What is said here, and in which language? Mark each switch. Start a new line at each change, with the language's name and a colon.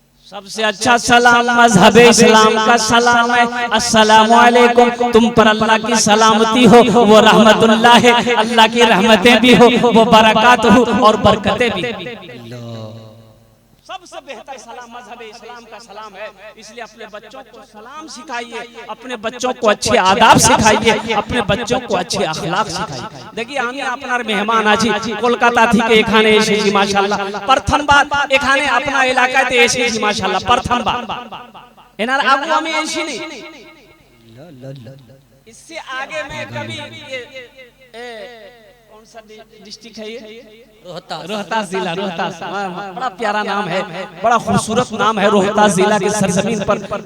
Hindi: सबसे अच्छा सलाम मजहब इस्लाम का सलाम है, अस्सलामु अलैकुम, तुम पर अल्लाह की सलामती हो, वो रहमतुल्लाह है, अल्लाह की रहमतें भी हो, वो बरकत हो और बरकतें भी। सबसे बेहतर सलाम मजहब इस्लाम का सलाम है, इसलिए अपने बच्चों को सलाम सिखाइए, अपने बच्चों को अच्छे आदाब सिखाइए, अपने बच्चों को अच्छे अखलाक सिखाइए। देखिए
Bangla: আমি আপনার মেহমান আছি, কলকাতা থেকে এখানে এসেছি মাশাআল্লাহ, প্রথমবার এখানে আপনার এলাকাতে এসেছি মাশাআল্লাহ, প্রথমবার। এনার আগে আমি এসেছি,
Hindi: इससे आगे मैं कभी कौन सा डिस्ट्रिक्ट है ये? रोहतास जिला, रोहतास, बड़ा प्यारा नाम है, बड़ा खूबसूरत नाम है रोहतास जिला की सरजमीन पर।